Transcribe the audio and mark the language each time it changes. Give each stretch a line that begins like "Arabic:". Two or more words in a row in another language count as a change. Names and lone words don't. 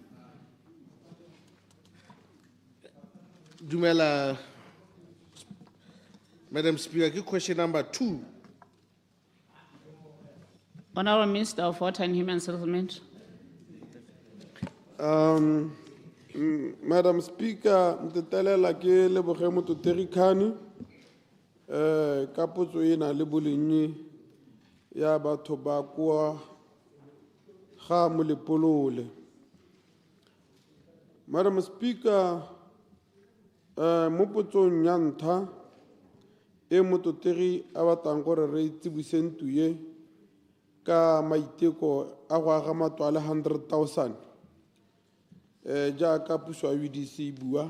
English: Dumela, Madam Speaker, question number 2. Honorable Minister of Water and Human Settlement. Madam Speaker,
Tswana: ntetelela ke 𝗕𝗶𝗹𝗏𝗘𝗏 ka potso ena le bolenyi ya batho ba kwa ga Molepolole.
English: Madam Speaker,
Tswana: mo potsong ya ntlha e mototegi a batlang gore re tsebise ntuye ka maiteko a go aga matlo a le 100,000 jaaka puso ya UDC e bua.